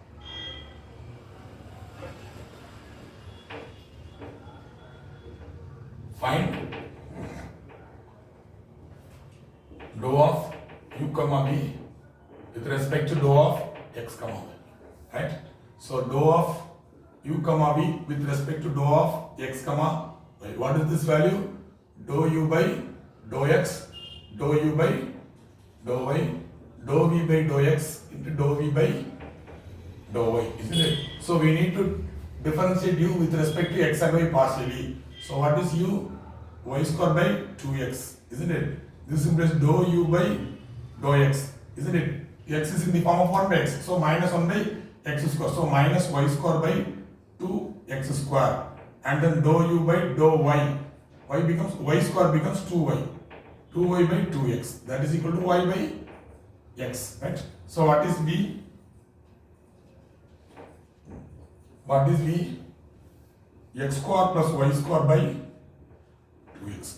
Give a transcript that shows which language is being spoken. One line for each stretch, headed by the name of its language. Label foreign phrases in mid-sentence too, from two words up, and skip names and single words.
English: Find dou of u comma v with respect to dou of x comma y, right? So dou of u comma v with respect to dou of x comma y. What is this value? Dou u by dou x, dou u by dou y, dou v by dou x into dou v by dou y, isn't it? So we need to differentiate u with respect to x and y partially. So what is u? Y square by 2x, isn't it? This implies dou u by dou x, isn't it? X is in the form of 1 by x, so minus 1 by x square. So minus y square by 2x square, and then dou u by dou y. Y square becomes 2y. 2y by 2x, that is equal to y by x, right? So what is v? What is v? X square plus y square by 2x.